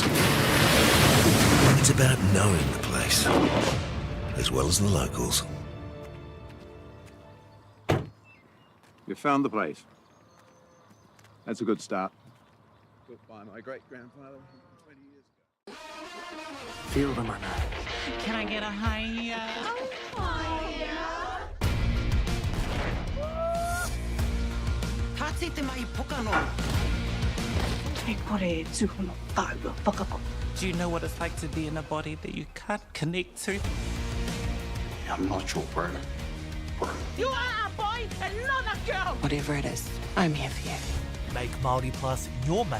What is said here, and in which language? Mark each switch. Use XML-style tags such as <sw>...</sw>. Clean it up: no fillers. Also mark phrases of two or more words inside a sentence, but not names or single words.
<en>It's about knowing the place, as well as the locals. You found the place. That's a good start. Built by my great-grandfather 20 years ago. Feel the mana. Can I get a hiya?</en> <mi>Tātete mai pokano.</mi> <en>Do you know what it's like to be in a body that you can't connect to? I'm not your brother. You are a boy and not a girl. Whatever it is, I'm here for you. Make Māori Plus your mate.</en>